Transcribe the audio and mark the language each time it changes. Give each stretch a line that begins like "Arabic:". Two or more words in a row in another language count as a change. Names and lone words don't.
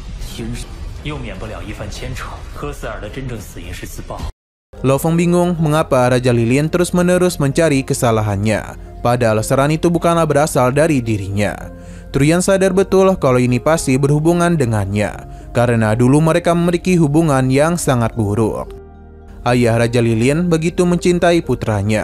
Chinese: 天使，又免不了一番牵扯。科斯尔的真正死因是自爆。
Indonesian: Lo Feng bingung mengapa Raja Lilin terus-menerus mencari kesalahannya, padahal serangan itu bukanlah berasal dari dirinya. Truyan sadar betul kalau ini pasti berhubungan dengannya, karena dulu mereka memiliki hubungan yang sangat buruk. Ayah Raja Lilin begitu mencintai putranya.